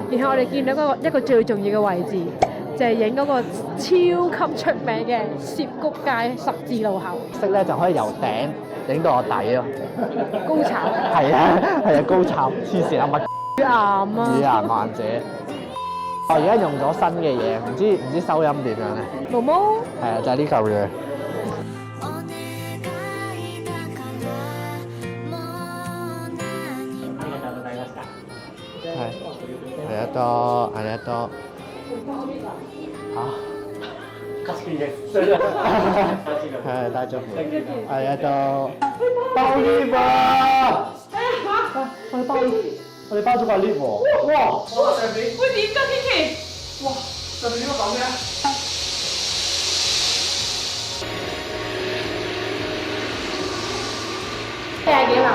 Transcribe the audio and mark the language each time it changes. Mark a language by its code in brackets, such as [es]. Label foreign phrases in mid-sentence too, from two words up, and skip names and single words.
[yue] 然後我哋見到一個最重要嘅位置，就係影嗰個超級出名嘅涉谷街十字路口。識咧就可以由頂影到我底咯。高炒。係啊，高炒，黐線啊乜？乳癌啊！乳癌患者。我而家用咗新嘅嘢，唔知收音點樣咧？毛毛。係啊，就係呢嚿嘢。 [ja] ありがとう。はい、大丈夫。ありがとう。 [yue] 包 lift 啊！我哋包咗個 lift 喎。哇！上面。會點㗎，Kiki？哇！上面點解咁嘅 40幾樓？